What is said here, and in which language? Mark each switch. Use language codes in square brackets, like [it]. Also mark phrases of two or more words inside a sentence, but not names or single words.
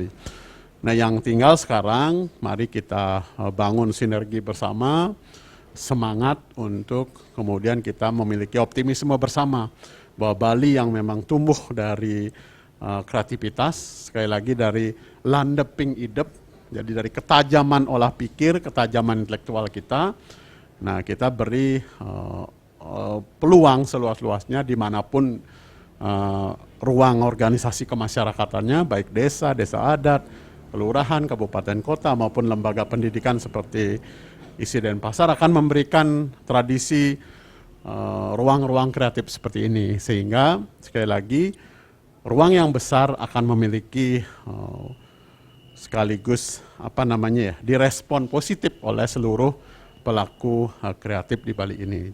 [id] Nah, yang tinggal sekarang mari kita bangun sinergi bersama, semangat untuk kemudian kita memiliki optimisme bersama bahwa Bali yang memang tumbuh dari kreativitas, sekali lagi dari [ban] landeping idep, [id] jadi dari ketajaman olah pikir, ketajaman intelektual kita. Nah, kita beri peluang seluas-luasnya dimanapun ruang organisasi kemasyarakatannya, baik desa, desa adat, kelurahan, kabupaten kota maupun lembaga pendidikan seperti ISI Denpasar akan memberikan tradisi ruang-ruang kreatif seperti ini, sehingga sekali lagi ruang yang besar akan memiliki sekaligus direspon positif oleh seluruh pelaku kreatif di Bali ini.